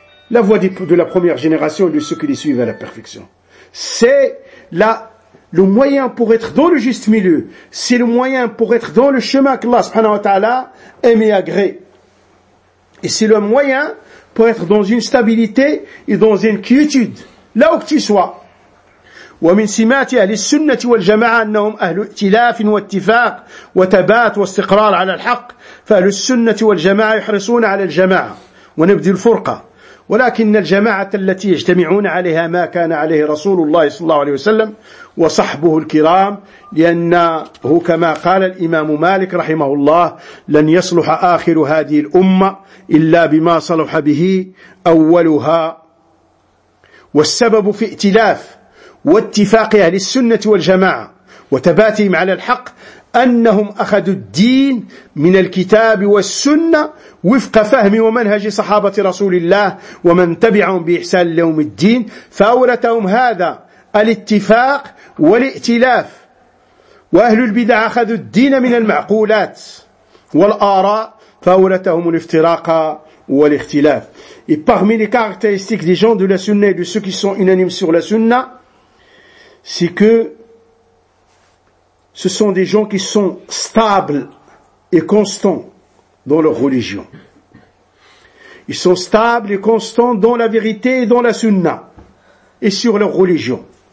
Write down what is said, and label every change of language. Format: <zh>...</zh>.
<fr>La voie de la première génération et de ceux qui les suivent à la perfection. C'est là le moyen pour être dans le juste milieu. C'est le moyen pour être dans le chemin qu'Allah subhanahu wa ta'ala aime et agrée. Et c'est le moyen pour être dans une stabilité et dans une quiétude. Là où que tu sois.</fr> <ar>ومن سمات أهل السنة والجماعة أنهم أهل ائتلاف واتفاق وتبات واستقرار على الحق فأهل السنة والجماعة يحرصون على الجماعة ونبذ الفرقة ولكن الجماعة التي يجتمعون عليها ما كان عليه رسول الله صلى الله عليه وسلم وصحبه الكرام لأنه كما قال الإمام مالك رحمه الله لن يصلح آخر هذه الأمة إلا بما صلح به أولها والسبب في ائتلاف واتفاق أهل السنة والجماعة وتباتهم على الحق أنهم أخذوا الدين من الكتاب والسنة وفق فهم ومنهج صحابة رسول الله ومن تبعهم بإحسان لهم الدين فأورثهم هذا الاتفاق والائتلاف وأهل البدع أخذوا الدين من المعقولات والآراء فأورثهم الافتراق والاختلاف.</ar> <fr>Et parmi les caractéristiques des gens de la sunna et de ceux qui sont unanimes sur la sunna, c'est que ce sont des gens qui sont stables et constants dans leur religion. Ils sont stables et constants dans la vérité et dans la sunna et sur leur religion.</fr>